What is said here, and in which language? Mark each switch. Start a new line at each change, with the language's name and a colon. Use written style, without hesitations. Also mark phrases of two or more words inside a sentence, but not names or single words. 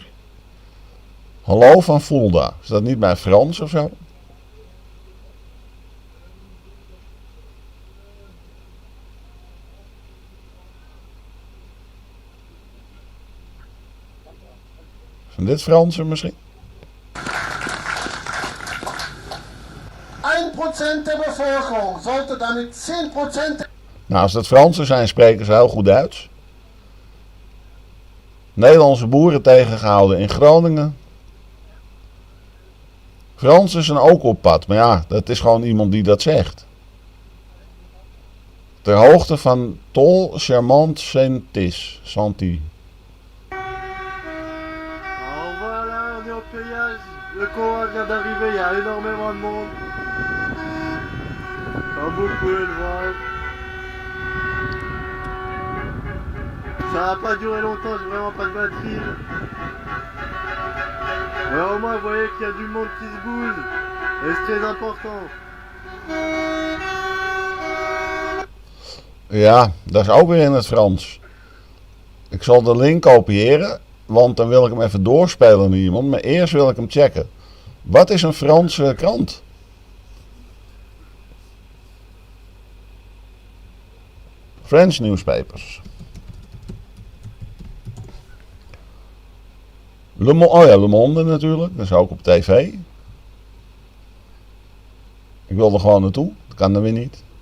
Dutch: Hallo van Fulda. Is dat niet bij Frans of zo? Van dit Franse misschien?
German: 1% der Bevölkerung sollte damit 10%.
Dutch: Nou, als dat Fransen zijn, spreken ze heel goed Duits. Nederlandse boeren tegengehouden in Groningen. Fransen zijn ook op pad, maar ja, dat is gewoon iemand die dat zegt. Ter hoogte van Tol Charmant Sentis, Santi.
French: encore d'arriver, il y a énormément de monde. Comme vous pouvez le voir. Ça va pas durer longtemps, j'ai vraiment pas de batterie. Mais au moins vous voyez qu'il y a du monde qui se bouge. Et c'est très important.
Dutch: Ja, dat is ook weer in het Frans. Ik zal de link kopiëren, want dan wil ik hem even doorspelen naar iemand. Maar eerst wil ik hem checken. Wat is een Franse krant?
English: French newspapers.
Dutch: Le Monde natuurlijk, dat is ook op tv. Ik wil er gewoon naartoe, dat kan er weer niet.